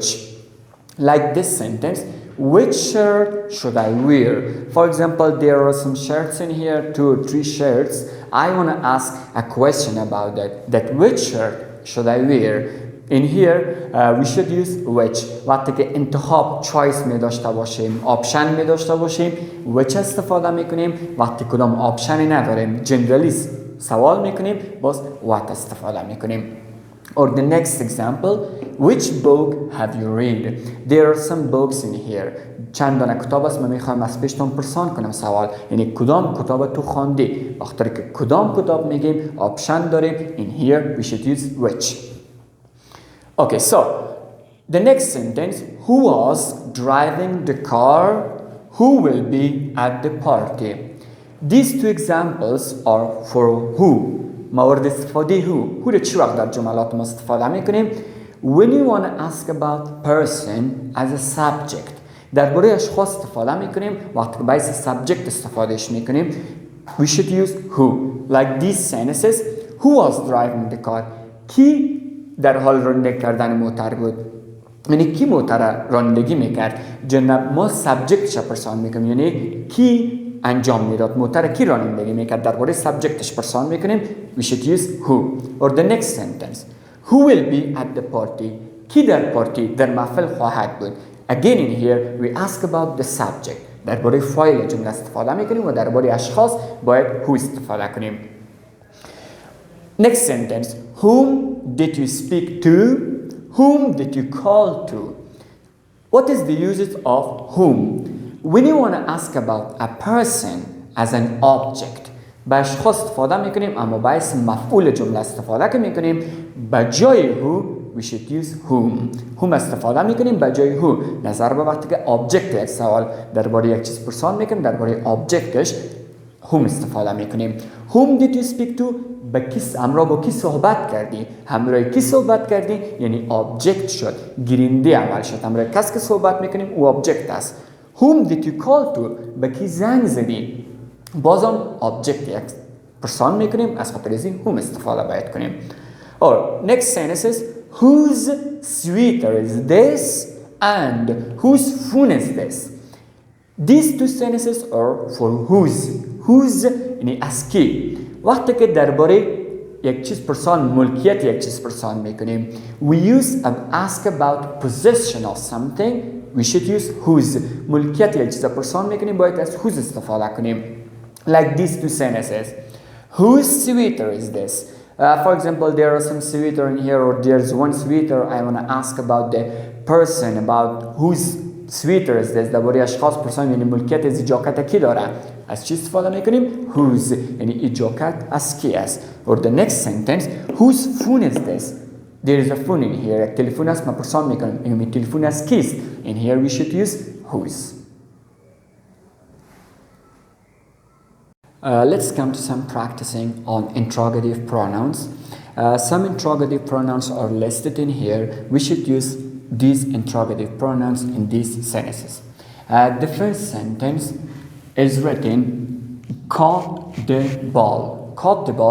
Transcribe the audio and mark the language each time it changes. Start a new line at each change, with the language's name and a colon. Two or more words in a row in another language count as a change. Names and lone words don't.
English: Like this sentence, which shirt should I wear? For example, there are some shirts in here, 2 or 3 shirts. I want to ask a question about that which shirt should I wear? In here, we should use which.
Persian: وقتی که انتخاب choice می داشته باشیم، option می داشته باشیم، which استفاده می کنیم. وقتی کدام optionی نداریم، generally سوال می کنیم، باز what استفاده می کنیم.
English: Or the next example, which book have you read? There are some books in here.
Persian: چند دانه کتاب است من میخوایم از پیشتون پرسان کنم سوال. یعنی کدام کتاب تو خواندی؟ وقتی که کدام کتاب میگیم option داریم.
English: In here we should use which. Okay, so the next sentence, who was driving the car? Who will be at the party? These two examples are for who.
Persian: مورد استفاده who. who رو چی وقت در جملات ما استفاده میکنیم؟
English: When you want to ask about person as a subject.
Persian: درباره اشخاص استفاده میکنیم. وقتی که باعث subject استفادهش میکنیم.
English: We should use who. Like these sentences. Who was driving the car?
Persian: کی در حال رانندگی کردن موتر بود؟ یعنی کی موتر رانندگی میکرد؟ جناب ما subjectش پرسان میکنیم. یعنی کی انجام میداد؟ موتر کی رانندگی میکرد؟ درباره subjectش پرسان میکنیم.
English: We should use who. Or the next sentence. Who will be at the party?
Persian: کی در پارتی در محفل خواهد بود؟
English: Again in here we ask about the subject.
Persian: درباره فاعل جمله استفاده میکنیم و درباره اشخاص باید who استفاده کنیم.
English: Next sentence. Whom did you speak to? Whom did you call to? What is the usage of whom? When you want to ask about a person as an object,
Persian: با اشخاص استفاده میکنیم اما باعث مفعول جمله استفاده که میکنیم با جای who
English: we should use whom
Persian: استفاده میکنیم با جای who. نظر به وقتی که object یک سوال درباره یک چیز پرسان میکنیم درباره objectش whom استفاده میکنیم.
English: Whom did you speak to?
Persian: همراه با کی صحبت کردی؟ همراه کی صحبت کردی؟ یعنی object شد، گیرنده عمل شد. همراه کس که صحبت میکنیم او object است.
English: whom did you call to
Persian: به کی زنگ زدی بازم object یک پرسان میکنیم از خاطر از این whom استفاده باید کنیم
English: or next sentence is whose sweater is this and whose phone is this these two sentences are for whose
Persian: یعنی از کی وقتی که درباره یک چیز پرسان ملکیت یک چیز پرسان میکنیم
English: we use ask about possession of something we should use whose
Persian: ملکیت یک چیز پرسان میکنیم باید از whose استفاده کنیم
English: like these two sentences whose sweater is this for example there are some sweater in here or there's one sweater I want to ask about the person about whose sweater is this
Persian: درباره اشخاص پرسان یعنی ملکیت از جاکت کی داره از چی استفاده میکنیم whose یعنی این جاکت از کی است
English: or the next sentence whose phone is this there is a phone in here
Persian: یک تلفن است ما پرسان میکنیم این تلفن از کیست
English: in here we should use whose let's come to some practicing on interrogative pronouns some interrogative pronouns are listed in here we should use these interrogative pronouns in these sentences the first sentence is written caught the ball